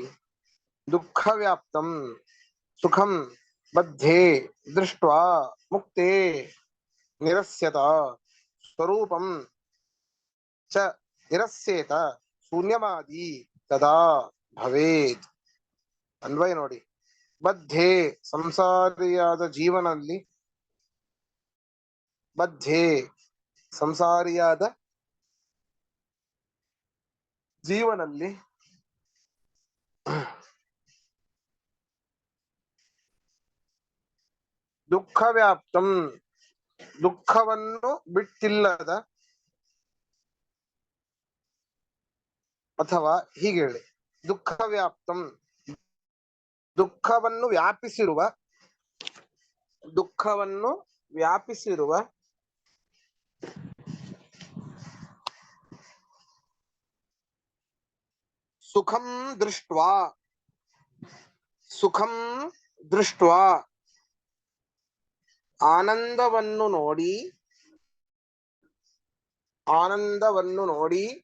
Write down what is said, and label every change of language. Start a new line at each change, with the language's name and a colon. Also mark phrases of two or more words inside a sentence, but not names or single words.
Sanskrit: ದುಃಖ ವ್ಯಾಪ್ತಂ ಸುಖಂ ಬದ್ಧೇ ದೃಷ್ಟ್ವಾ ಮುಕ್ತೇ ನಿರಸ್ಯತ ಸ್ವರೂಪಂ ಚ ನಿರಸ್ಯೇತ ಶೂನ್ಯವಾದಿ ತದಾ ಭವೇತ್.
Kannada: ಅನ್ವಯ ನೋಡಿ. ಬದ್ಧೇ ಸಂಸಾರಿಯಾದ ಜೀವನಲ್ಲಿ, ಬದ್ಧೇ ಸಂಸಾರಿಯಾದ ಜೀವನಲ್ಲಿ
Sanskrit: ದುಃಖ ವ್ಯಾಪ್ತಂ
Kannada: ದುಃಖವನ್ನು ಬಿಟ್ಟಿಲ್ಲದ, ಅಥವಾ ಹೀಗೆ ಹೇಳಿ,
Sanskrit: ದುಃಖ ವ್ಯಾಪ್ತಂ
Kannada: ದುಃಖವನ್ನು ವ್ಯಾಪಿಸಿರುವ, ದುಃಖವನ್ನು ವ್ಯಾಪಿಸಿರುವ
Sanskrit: ಸುಖಂ ದೃಷ್ಟ್ವಾ, ಸುಖಂ ದೃಷ್ಟ್ವಾ
Kannada: ಆನಂದವನ್ನು ನೋಡಿ, ಆನಂದವನ್ನು ನೋಡಿ